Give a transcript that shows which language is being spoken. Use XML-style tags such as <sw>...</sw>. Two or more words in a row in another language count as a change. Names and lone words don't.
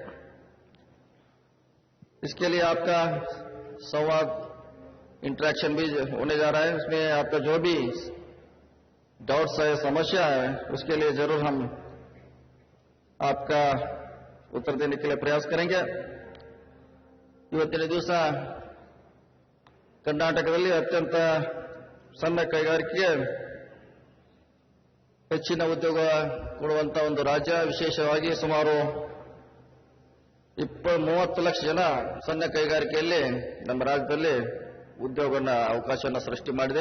<hi>इसके लिए आपका संवाद इंटरेक्शन भी होने जा रहा है। उसमें आपका जो भी डाउट्स है, समस्या है, उसके लिए जरूर हम आपका उत्तर देने के लिए प्रयास करेंगे।</hi> <kn>ಇವತ್ತಿನ ದಿವಸ ಕರ್ನಾಟಕದಲ್ಲಿ ಅತ್ಯಂತ ಸಣ್ಣ ಕೈಗಾರಿಕೆಗೆ ಹೆಚ್ಚಿನ ಉದ್ಯೋಗ ಕೊಡುವಂತಹ ಒಂದು ರಾಜ್ಯ, ವಿಶೇಷವಾಗಿ ಸುಮಾರು 30 ಲಕ್ಷ ಜನ ಸಣ್ಣ ಕೈಗಾರಿಕೆಯಲ್ಲಿ ನಮ್ಮ ರಾಜ್ಯದಲ್ಲಿ ಉದ್ಯೋಗವನ್ನು ಅವಕಾಶವನ್ನು ಸೃಷ್ಟಿ ಮಾಡಿದೆ.</kn>